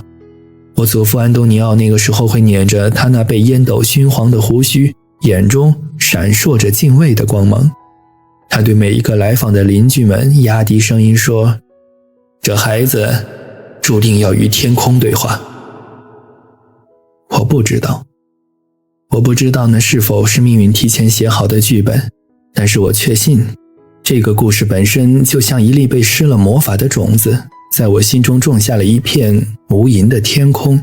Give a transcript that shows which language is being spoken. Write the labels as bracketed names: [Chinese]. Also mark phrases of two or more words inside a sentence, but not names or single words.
[Chinese] 我祖父安東尼奧那個時候會捻着他那被煙斗燻黃的鬍鬚，眼中閃爍着敬畏的光芒。他對每一個來訪的鄰居們壓低聲音說，這孩子注定要與天空對話。我不知道那是否是命運提前寫好的劇本，但是我確信這個故事本身就像一粒被施了魔法的種子，在我心中種下了一片無垠的天空。